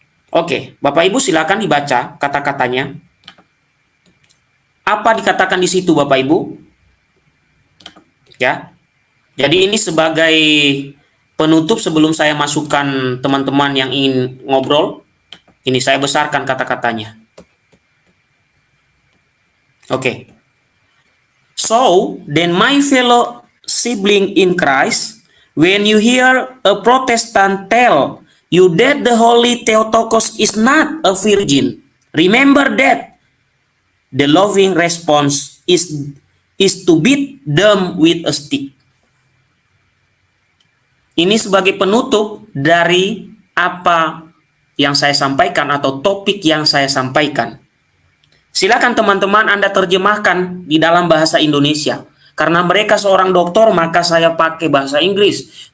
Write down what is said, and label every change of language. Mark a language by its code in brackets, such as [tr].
[id] Oke, Bapak Ibu silakan dibaca kata-katanya. Apa dikatakan di situ, Bapak Ibu? Ya. Jadi ini sebagai penutup sebelum saya masukkan teman-teman yang ingin ngobrol. Ini saya besarkan kata-katanya. Oke. [en] So, then my fellow sibling in Christ, when you hear a Protestant tell you that the Holy Theotokos is not a virgin, remember that the loving response is to beat them with a stick. [id] Ini sebagai penutup dari apa yang saya sampaikan atau topik yang saya sampaikan. Silakan teman-teman Anda terjemahkan di dalam bahasa Indonesia. Karena mereka seorang dokter, maka saya pakai bahasa Inggris.